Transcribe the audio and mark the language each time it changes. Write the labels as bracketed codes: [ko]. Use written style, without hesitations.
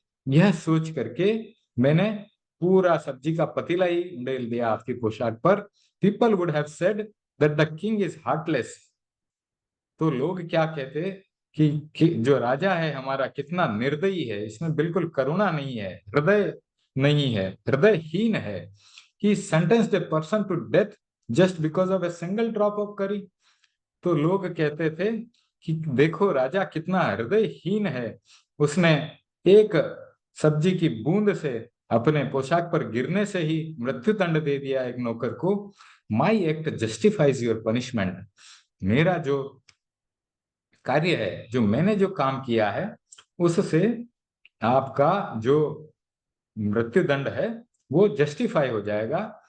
[hi] यह सोच करके मैंने पूरा सब्जी का पतीला ही उंडेल दिया आपकी पोशाक पर। [en] People would have said that the king is heartless. [hi] तो लोग क्या कहते कि जो राजा है हमारा कितना निर्दयी है, इसमें बिल्कुल करुणा नहीं है, हृदय नहीं है, हृदयहीन है। [en] He sentenced a person to death just because of a single drop of curry। [hi] तो लोग कहते थे कि देखो राजा कितना हृदयहीन है, उसने एक सब्जी की बूंद से अपने पोशाक पर गिरने से ही मृत्यु दंड दे दिया एक नौकर को। [en] My act justifies your punishment. [hi] मेरा जो कार्य है, जो मैंने जो काम किया है, उससे आपका जो मृत्यु दंड है वो जस्टिफाई हो जाएगा।